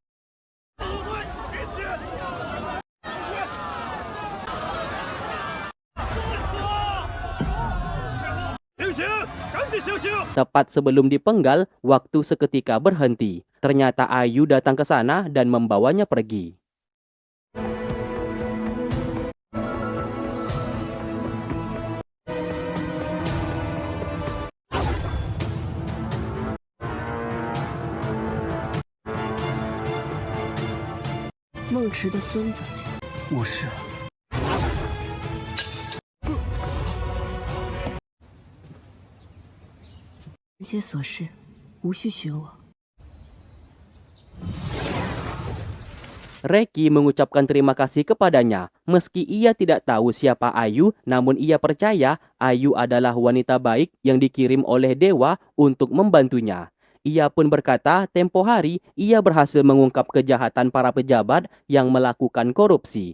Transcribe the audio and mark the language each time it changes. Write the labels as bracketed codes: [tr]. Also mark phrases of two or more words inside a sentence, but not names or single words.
[id] Tepat sebelum dipenggal, waktu seketika berhenti. Ternyata Ayu datang ke sana dan membawanya pergi. [zh] 孟池的孙子，我是。这些琐事无需询我。 [id] Reki mengucapkan terima kasih kepadanya. Meski ia tidak tahu siapa Ayu, namun ia percaya Ayu adalah wanita baik yang dikirim oleh dewa untuk membantunya. Ia pun berkata tempo hari ia berhasil mengungkap kejahatan para pejabat yang melakukan korupsi.